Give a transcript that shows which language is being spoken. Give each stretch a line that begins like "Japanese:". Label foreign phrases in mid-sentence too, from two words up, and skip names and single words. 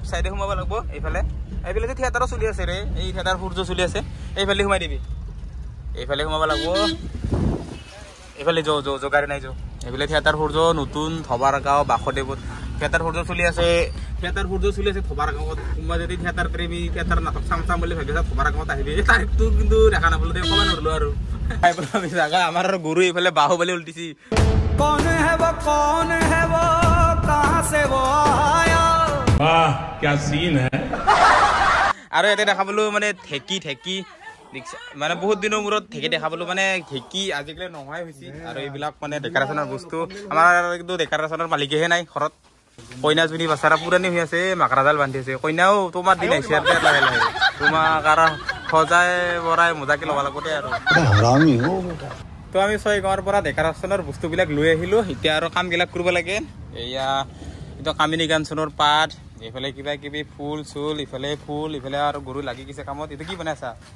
Assamese: সাইডে সোমাব লাগিব এইফালে যে থিয়েটাৰো চলি আছে ৰে এই থিয়েটাৰ সূৰ্য চলি আছে এইফালে সোমাই দিবি এইফালে সোমাব লাগিব এইফালে গাড়ী নাই এইফালে থিয়েটাৰ সূৰ্য নতুন থবাৰ গাঁও বাসুদেৱত থিয়েটাৰ সূৰ্য চলি আছে থবাৰ গাঁৱত কোনোবা যদি থিয়েটাৰ প্ৰেমী থিয়েটাৰ নাটক চাম বুলি ভাবিছা থবাৰ গাঁৱত আহিবি তাৰিখটো কিন্তু দেখা নাপালো দে ক'ব নোৱাৰিলো আৰু জাগা আমাৰ আৰু গৰু এইফালে বাহুবলী উল্টিছি
Hindi: कौन है वो कहां से वो आया वाह क्या सीन है
Assamese: আৰু এতে দেখাবলো মানে ঠেকি মানে বহুত দিনৰ মূৰত ঠেকি দেখাবলো মানে ঠেকি আজিকালি নহয় হৈছে আৰু এইবিলাক মানে ডেকৰেশ্যনৰ বস্তু আমাৰ কিন্তু ডেকৰেশ্যনৰ মালিকেহে নাই ঘৰত কইনাজনী বাছাৰা পুৰানি হৈ আছে মাকৰাজাল বান্ধি আছে কইনাও তোমাৰ দিন আহিছে লাহে তোমাক আৰু সজাই বৰাই মজাকে ল'ব লাগিব দে আৰু তো আমি 6 গাঁৱৰ পৰা ডেকৰেশ্যনৰ বস্তুবিলাক লৈ আহিলো এতিয়া আৰু কামবিলাক কৰিব লাগে এয়া এইটো কামিনী গানচনৰ পাত এইফালে কিবা কিবি ফুল চুল ইফালে ফুল ইফালে আৰু গৰু লাগি গৈছে কামত এইটো কি বনাইছা